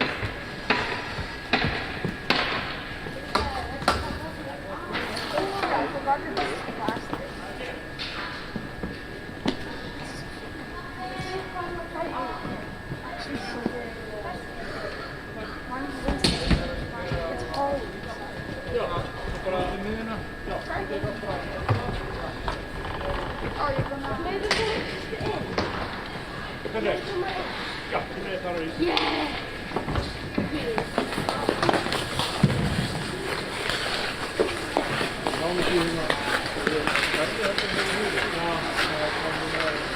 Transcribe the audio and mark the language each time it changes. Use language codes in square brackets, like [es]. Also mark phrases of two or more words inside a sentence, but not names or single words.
[en] I forgot to do plastic. It's cold. [is] Já, bara í miðina. Já, þetta er bara. [en] Oh, you're gonna maybe put it in. [is] Hvernig? Já, þetta er bara í. Yeah! Náðu því hérna. Þetta er hérna. Já, það er bara.